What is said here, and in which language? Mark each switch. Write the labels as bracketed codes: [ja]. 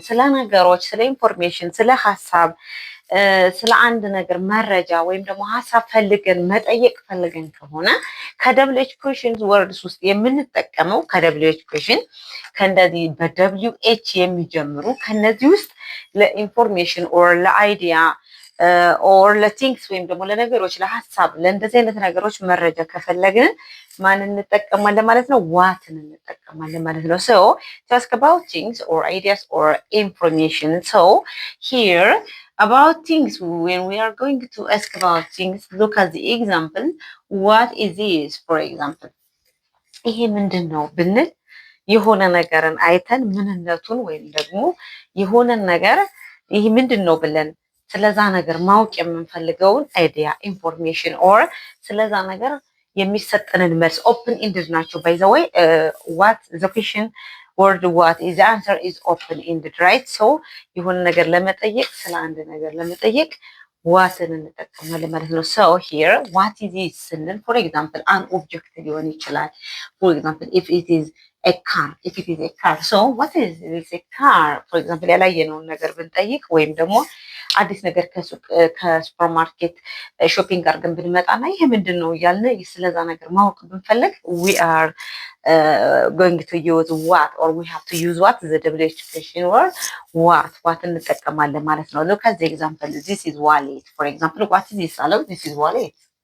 [am] ስለ ነገሮች፣ ስለ ኢንፎርሜሽን፣ ስለ ሀሳብ፣ ስለ አንድ ነገር መረጃ ወይም ደግሞ ሀሳብ ፈልገን መጠየቅ ፈልገን ከሆነ ከWH questions words ውስጥ የምንጠቀመው ከWH question ከእንደዚህ በWH የሚጀምሩ ከነዚህ ውስጥ ለኢንፎርሜሽን ኦር ለአይዲያ ኦር ለቲንክስ ወይም ደግሞ ለነገሮች ለሀሳብ ለእንደዚህ አይነት ነገሮች መረጃ ከፈለግን ማን እንጠቀማለን ማለት ነው? ዋትን እንጠቀማለን ማለት ነው። [en] So to ask about things or ideas or information. So here about things, when we are going to ask about things, look at the example. What is this, for example? [am] ይሄ ምንድን ነው ብንል የሆነ ነገርን አይተን ምንነቱን ወይም ደግሞ የሆነን ነገር ይሄ ምንድን ነው ብለን ስለዛ ነገር ማወቅ የምንፈልገውን አይዲያ ኢንፎርሜሽን ኦር ስለዛ ነገር የሚሰጠንን መልስ ኦፕን ኢንድድ ናቸው። [en] ባይ ዘ ወይ ዋት ዘ ኩዌሽን word what is the answer is open ended, right? So [am] የሆነ ነገር ለመጠየቅ ስለ አንድ ነገር ለመጠየቅ ዋትን እንጠቀማለን ማለት ነው። [en] So here what is it [am] ስንል [en] for example an object [am] ሊሆን ይችላል። [en] For example if it is a car, so what is this a car? For example [am] ያላየነውን ነገር ብንጠይቅ ወይም ደግሞ አዲስ ነገር ከሱፐር ማርኬት ሾፒንግ አድርገን ብንመጣና ይሄ ምንድን ነው እያልን ስለዛ ነገር ማወቅ ብንፈልግ [en] we are going to use what, or we have to use what, the WH question word what [am] እንጠቀማለን ማለት ነው። [en] Look at the example. This is wallet. For example, what is this? Hello, this is wallet.